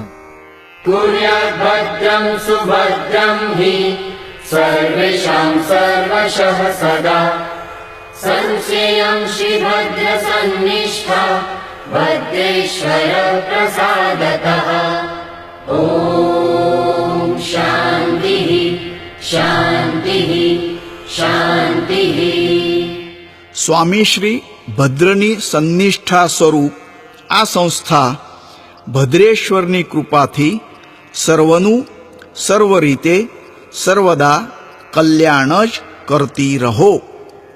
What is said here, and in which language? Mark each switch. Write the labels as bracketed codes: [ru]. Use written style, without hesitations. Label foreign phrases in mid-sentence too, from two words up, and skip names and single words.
[sa] कुर्याद्भद्रं सुभद्रं हि सर्वेषां सर्वशः सदा संशयं श्रीभद्रसन्निष्ठा भद्रेश्वर प्रसादतः ॐ शान्तिः शान्तिः शान्तिः। [gu] સ્વામી શ્રી ભદ્રની સન્નિષ્ઠા સ્વરૂપ આ સંસ્થા ભદ્રેશ્વરની કૃપાથી સર્વનું સર્વ રીતે સર્વદા કલ્યાણ જ કરતી રહો.